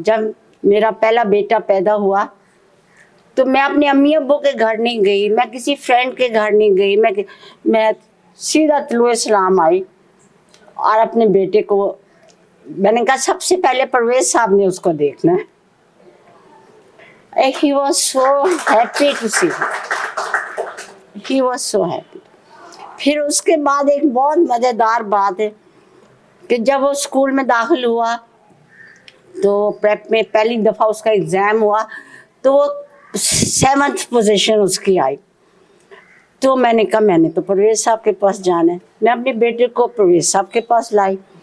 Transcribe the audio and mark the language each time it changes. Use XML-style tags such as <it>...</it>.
<ur>جب میرا پہلا بیٹا پیدا ہوا تو میں اپنے امی ابو کے گھر نہیں گئی, میں کسی فرینڈ کے گھر نہیں گئی, میں سیدھا طلوع اسلام آئی اور اپنے بیٹے کو میں نے کہا سب سے پہلے پرویز صاحب نے اس کو دیکھنا ہے.</ur> <en>He was so happy to see him. He was so happy.</en> <ur>پھر اس کے بعد ایک بہت مزیدار بات ہے کہ جب وہ اسکول میں داخل ہوا تو پریپ میں پہلی دفعہ اس کا ایگزام ہوا تو وہ 7th پوزیشن اس کی آئی. تو میں نے کہا میں نے تو پرویز صاحب کے پاس جانا ہے. میں اپنے بیٹے کو پرویز صاحب کے پاس لائی.</ur>